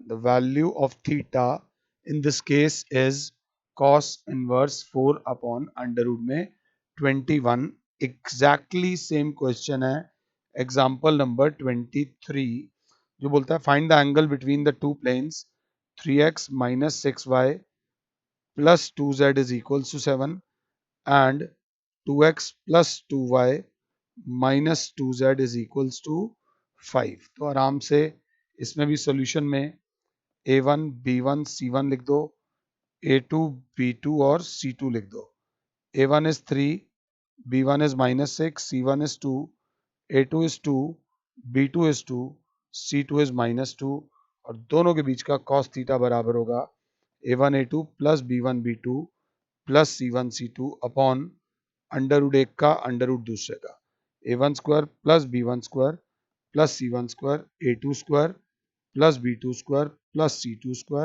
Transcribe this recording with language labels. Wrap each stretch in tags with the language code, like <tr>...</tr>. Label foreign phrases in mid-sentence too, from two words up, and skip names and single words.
<en>the value of theta in this case is cos inverse 4 upon under root में 21। exactly same question है example number 23,</en> <hi>जो बोलता है</hi> <en>find the angle between the two planes 3x minus 6y plus 2z is equals to 7 and 2x plus 2y minus 2z is equals to 5.</en> <hi>तो आराम से इसमें भी सॉल्यूशन में</hi> <en>a1 b1 c1</en> <hi>लिख दो,</hi> <en>a2 b2</en> <hi>और c2 लिख दो।</hi> <en>a1 is 3, b1 is -6, c1 is 2, a2 is 2, b2 is 2, c2 is -2,</en> <hi>और दोनों के बीच का</hi> <en>cos theta</en> <hi>बराबर होगा</hi> <en>a1 a2 plus b1 b2 plus c1 c2 upon under root</en> <hi>एक का</hi> <en>under root</en> <hi>दूसरे का,</hi> <en>a1 square plus b1 square plus c1 square, a2 square plus b2 square plus c2 square.</en>